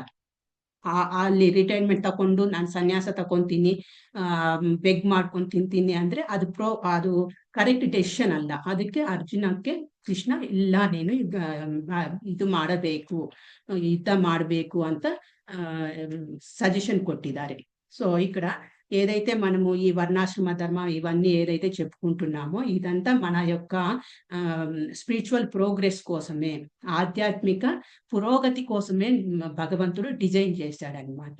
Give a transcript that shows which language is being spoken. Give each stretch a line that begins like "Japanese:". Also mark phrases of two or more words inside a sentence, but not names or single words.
Kannada: ಅಲ್ಲಿ ರಿಟೈರ್ಮೆಂಟ್ ತಕೊಂಡು ನಾನು ಸನ್ಯಾಸ ತಕೊಂತೀನಿ, ಬೆಗ್ ಮಾಡ್ಕೊಂಡು ತಿಂತೀನಿ ಅಂದ್ರೆ ಅದು
English: correct decision
Kannada: ಅಲ್ಲ. ಅದಕ್ಕೆ ಅರ್ಜುನಕ್ಕೆ ಕೃಷ್ಣ ಇಲ್ಲ ನೀನು ಇದು ಮಾಡಬೇಕು, ಯುದ್ಧ ಮಾಡಬೇಕು ಅಂತ సజెషన్ కొట్టిదారు.
Telugu: సో ఇక్కడ ఏదైతే మనము ఈ వర్ణాశ్రమ ధర్మ ఇవన్నీ ఏదైతే చెప్పుకుంటున్నామో ఇదంతా మన యొక్క
English: spiritual progress
Telugu: కోసమే, ఆధ్యాత్మిక పురోగతి కోసమే భగవంతుడు డిజైన్ చేశాడనమాట.